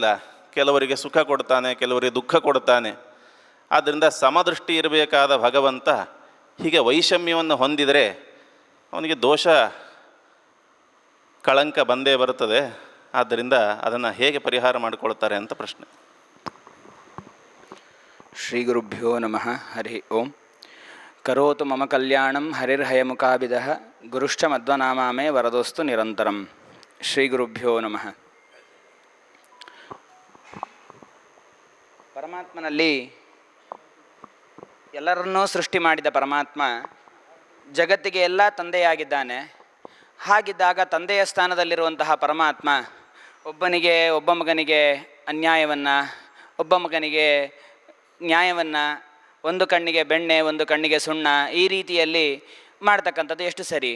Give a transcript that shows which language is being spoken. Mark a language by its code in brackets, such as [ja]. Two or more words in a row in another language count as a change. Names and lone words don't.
[kn] ಕೆಲವರಿಗೆ ಸುಖ ಕೊಡ್ತಾನೆ, ಕೆಲವರಿಗೆ ದುಃಖ ಕೊಡ್ತಾನೆ. ಆದ್ದರಿಂದ ಸಮದೃಷ್ಟಿ ಇರಬೇಕಾದ ಭಗವಂತ ಹೀಗೆ ವೈಷಮ್ಯವನ್ನು ಹೊಂದಿದರೆ ಅವನಿಗೆ ದೋಷ ಕಳಂಕ ಬಂದೇ ಬರುತ್ತದೆ. ಆದ್ದರಿಂದ ಅದನ್ನು ಹೇಗೆ ಪರಿಹಾರ ಮಾಡಿಕೊಳ್ತಾರೆ ಅಂತ ಪ್ರಶ್ನೆ. [sa] ಶ್ರೀ ಗುರುಭ್ಯೋ ನಮಃ. ಹರಿ ಓಂ. ಕರೋತು ಮಮ ಕಲ್ಯಾಣಂ ಹರಿರ್ಹಯಮುಖಾಭಿದಃ ಗುರುಶ್ಚ ಮಧ್ವನಾಮಾಮೇ ವರದೋಸ್ತು ನಿರಂತರಂ. ಶ್ರೀ ಗುರುಭ್ಯೋ ನಮಃ. [kn] ಪರಮಾತ್ಮನಲ್ಲಿ ಎಲ್ಲರನ್ನೂ ಸೃಷ್ಟಿ ಮಾಡಿದ ಪರಮಾತ್ಮ ಜಗತ್ತಿಗೆ ಎಲ್ಲ ತಂದೆಯಾಗಿದ್ದಾನೆ. ಹಾಗಿದ್ದಾಗ ತಂದೆಯ ಸ್ಥಾನದಲ್ಲಿರುವಂತಹ ಪರಮಾತ್ಮ ಒಬ್ಬ ಮಗನಿಗೆ ಅನ್ಯಾಯವನ್ನು, ಒಬ್ಬ ಮಗನಿಗೆ ನ್ಯಾಯವನ್ನು, ಒಂದು ಕಣ್ಣಿಗೆ ಬೆಣ್ಣೆ ಒಂದು ಕಣ್ಣಿಗೆ ಸುಣ್ಣ, ಈ ರೀತಿಯಲ್ಲಿ ಮಾಡ್ತಕ್ಕಂಥದ್ದು ಎಷ್ಟು ಸರಿ?